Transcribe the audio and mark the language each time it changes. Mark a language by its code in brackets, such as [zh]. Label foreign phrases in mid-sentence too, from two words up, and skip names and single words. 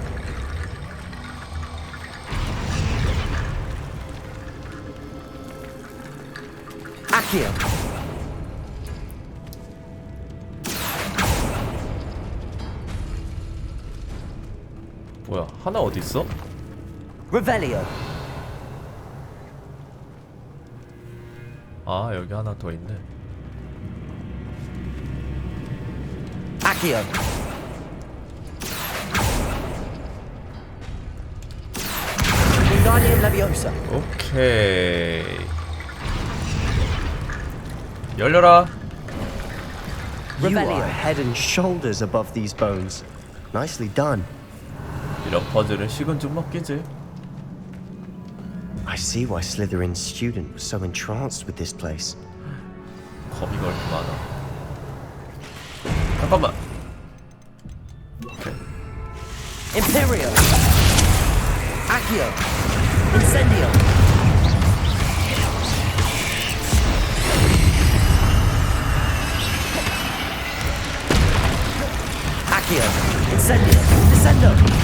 [la] Accio. [ko] 뭐야? 하나 어디 있어? [la] Revelio. [ko] 아, 여기 하나 더 있네. [la] Accio. Guardian Leviosa. [ko] 오케이. 열려라. [en] You are head and shoulders above these bones. Nicely done. [ko] 이런 퍼즐은 식은 죽 먹기지. [en] I see why Slytherin's student was so entranced with this place. [ko] 겁이 그렇게 많아. 잠깐만. 오케이. [la] Imperio. Accio. Incendio. Accio. Incendio. Descendo.